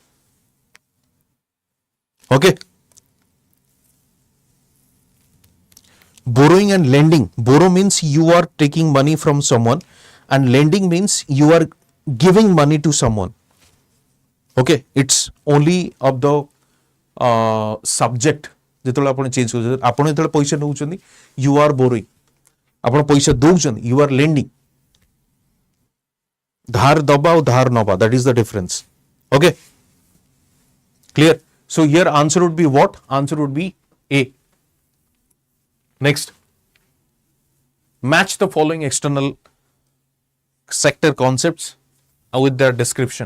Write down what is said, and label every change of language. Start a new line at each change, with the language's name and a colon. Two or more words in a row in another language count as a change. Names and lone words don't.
English: Okay. Borrowing and lending. Borrow means you are taking money from someone, and lending means you are giving money to someone. Okay, it's only of the subject.
Odia: ଯେତେବେଳେ ଆପଣ ଚେଞ୍ଜ କରୁଛନ୍ତି, ଆପଣ ଯେତେବେଳେ ପଇସା ନେଉଛନ୍ତି,
English: you are borrowing.
Odia: ଆପଣ ପଇସା ଦଉଛନ୍ତି,
English: you are lending.
Odia: ଧାର ଦବା ଆଉ ଧାର ନବା,
English: that is the difference. Okay, clear? So here answer would be what? Answer would be A. Next, match the following external sector concepts with their description.